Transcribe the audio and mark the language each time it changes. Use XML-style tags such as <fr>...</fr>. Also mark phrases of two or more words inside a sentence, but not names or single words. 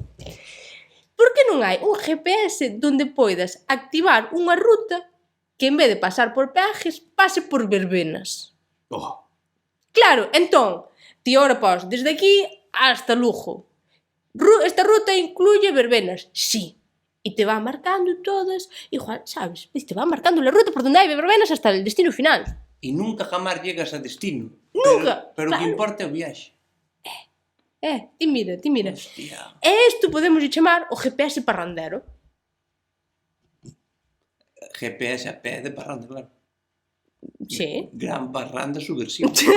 <gl>Por que non hai un GPS donde poidas activar unha ruta que en vez de pasar por peajes, pase por verbenas? Oh, Claro, entón, ti ora pos desde aquí hasta Lugo.</gl> <es>Esta ruta incluye verbenas, sí.</es> <gl>E te va marcando todas, igual, sabes?</gl> <es>Te va marcando la ruta por donde hai verbenas hasta el destino final. e nunca jamás llegas a destino. Nunca,</es> <gl>Pero o claro. que importa é o viaxe. Ti mira. Hostia. E isto podemos chamar o GPS parrandero. GPS a pé de parranda, claro. Sí. Gran parranda subversiva.</gl>